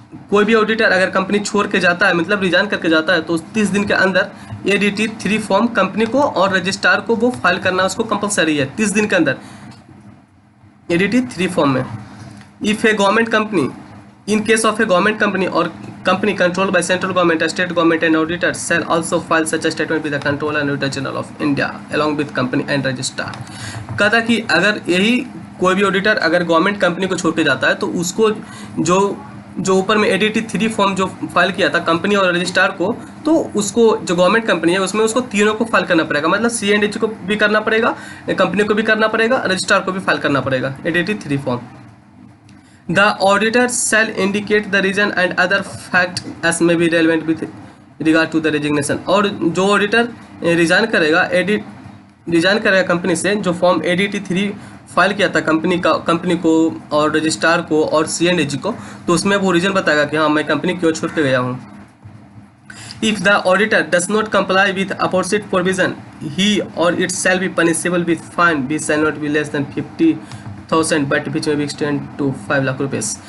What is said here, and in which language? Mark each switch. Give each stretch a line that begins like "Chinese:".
Hindi: कोई भी ऑडिटर अगर कंपनी छोड़ के जाता है, मतलब रिजाइन करके जाता है, तो 30 दिन के अंदर ADT 3 फॉर्म कंपनी को और रजिस्ट्रार को वो फाइल करना उसको कंपलसरी है 30 दिन के अंदर ADT 3 फॉर्म में।
English: If a government company, in case of a government company और company controlled by central government, state government and auditors shall also file such a statement with the Controller and Auditor General of India along with company and registrar।
Hindi: कहता कि अगर यही कोई भी auditor अगर government company को छोड़ के जाता है तो उसको जो ऊपर में ADT 3 फॉर्म जो फाइल किया था कंपनी और रजिस्ट्रार को, तो उसको जो गवर्नमेंट कंपनी है उसमें उसको तीनों को फाइल करना पड़ेगा, मतलब C&H को भी करना पड़ेगा, कंपनी को भी करना पड़ेगा, रजिस्ट्रार को भी फाइल करना पड़ेगा ADT 3 form.
English: The auditor shall indicate the reason and other fact as may be relevant with regard to the resignation।
Hindi: और जो ऑडिटर रिजाइन करेगा कंपनी से, जो फॉर्म ADT 3 फाइल किया था कंपनी को और रजिस्ट्रार को और C&H को, तो उसमें वो रीजन बताएगा कि हाँ मैं कंपनी क्यों छोड़ के गया हूँ।
English: If the auditor does not comply with aforesaid provision, he or it shall be punishable with fine which shall not be less than 50,000 but which may be extend to 5 lakh रुपये।